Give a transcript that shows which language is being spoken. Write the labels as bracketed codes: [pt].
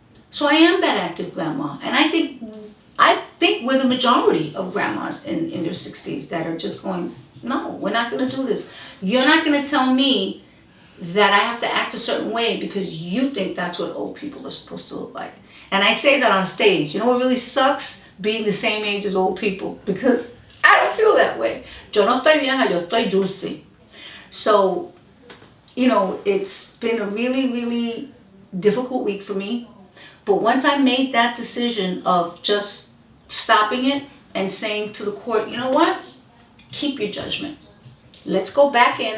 [en] So I am that active grandma. And I think we're the majority of grandmas in their 60s that are just going, no, we're not gonna do this. You're not gonna tell me that I have to act a certain way because you think that's what old people are supposed to look like. And I say that on stage. You know what really sucks? Being the same age as old people, because I don't feel that way. [es] Yo no estoy vieja, yo estoy juicy. [en] So, you know, it's been a really, really difficult week for me. But once I made that decision of just stopping it and saying to the court, you know what? Keep your judgment. Let's go back in.